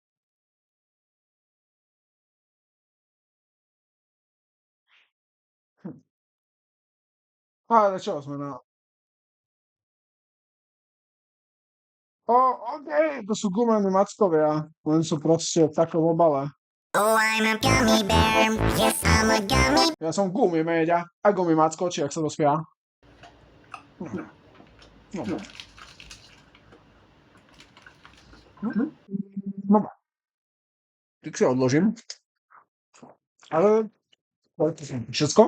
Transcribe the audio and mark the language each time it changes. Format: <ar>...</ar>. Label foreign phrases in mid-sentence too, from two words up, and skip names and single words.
<sk>Ale čo sme na... OK, to sú gumené mackovia, len sú proste v takom obale.</sk> <en>Oh, I'm a gummy bear. Yes, I'm a gummy.</en> <sk>Ja som gummy méďa a gummy macko, či ak sa to spieva. No. No, tak si odložím. Ale to je všetko.</sk>